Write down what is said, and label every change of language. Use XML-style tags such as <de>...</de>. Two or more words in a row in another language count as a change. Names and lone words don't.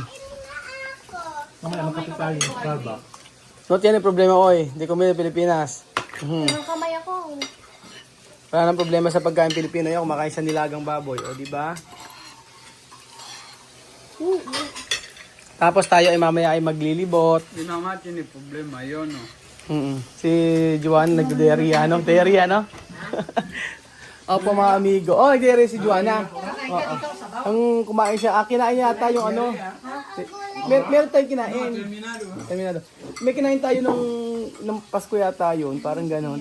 <tl>Mamaya magkapit tayo, Starbucks.</tl> <es>No tiene problema, oy.</es> <tl>Hindi kami sa Pilipinas. Ang kamay ako. Wala nang problema sa pagkain Pilipino yan. Kumakain sa nilagang baboy. O, di ba? Tapos tayo ay mamaya ay maglilibot.</tl> <es>Mi mamá tiene problema, yo no.</es> <tl>Si Juan nagde-diarrhea, no? Diarrhea, no? Opo, mga amigo. Oh, nagde-diarrhea si Juana. Oo. Ang kumain siya. Kinain yata yung ano. Meron tayong kinain. Terminado. May kinain tayo nung Pasko yata yun. Parang gano'n.</tl>